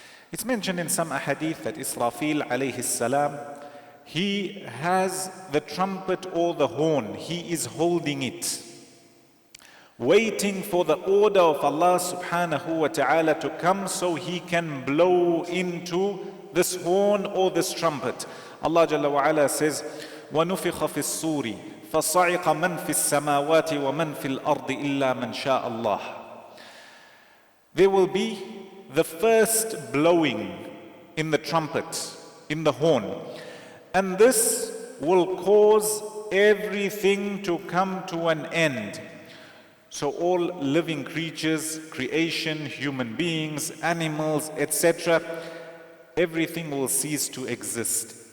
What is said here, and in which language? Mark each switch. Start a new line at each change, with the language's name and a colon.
English: It's mentioned in some ahadith that Israfil alayhi salam, he has the trumpet or the horn, he is holding it, waiting for the order of Allah subhanahu wa ta'ala to come so he can blow into this horn or this trumpet. Allah Jalla wa Ala says,
Arabic: وَنُفِخَ فِي الصُّورِ فَصَعِقَ مَنْ فِي السَّمَاوَاتِ وَمَنْ فِي الْأَرْضِ إِلَّا مَنْ شَاءَ اللَّهِ.
English: There will be the first blowing in the trumpet, in the horn. And this will cause everything to come to an end. So all living creatures, creation, human beings, animals, etc., everything will cease to exist.